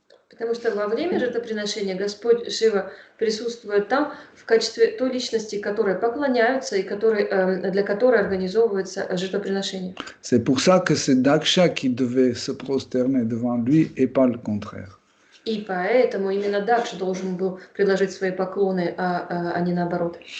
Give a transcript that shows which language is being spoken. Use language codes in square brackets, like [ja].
[ru] Потому что во время жертвоприношения Господь Шива присутствует там в качестве той личности, которой поклоняются и для которой организовывается жертвоприношение. [fr] C'est pour ça que c'est Daksha qui devait se prosterner devant lui et pas le contraire. [ru] И поэтому именно Дакша должен был предложить свои поклоны, а не наоборот.